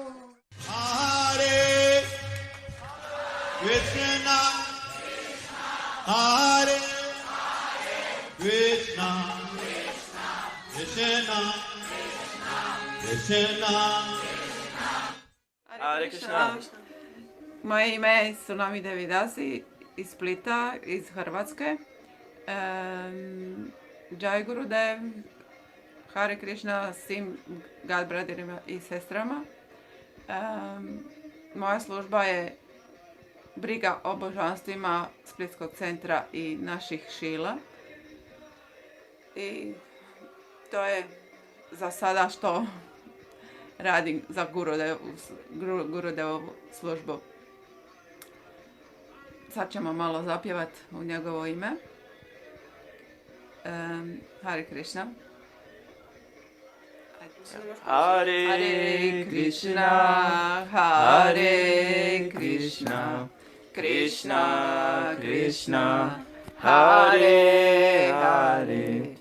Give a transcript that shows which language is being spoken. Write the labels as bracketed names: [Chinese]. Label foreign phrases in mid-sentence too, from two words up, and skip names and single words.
[Sanskrit] Hare Krishna, Hare Krishna, Krishna Krishna. Hare Krishna. [Croatian] Moje ime je Tsunami Devidasi iz Splita, iz Hrvatske. [Sanskrit] Jai Gurudev, Hare Krishna [Croatian] svim God brotherima i sestrama. Moja služba je briga o božanstvima Splitskog centra i naših šila. I to je za sada što radim za Gurudevovu službu. Sad ćemo malo zapjevat u njegovo ime. [Sanskrit] Hare Krishna. Hare Krishna, Hare Krishna, Krishna Krishna, Hare Hare,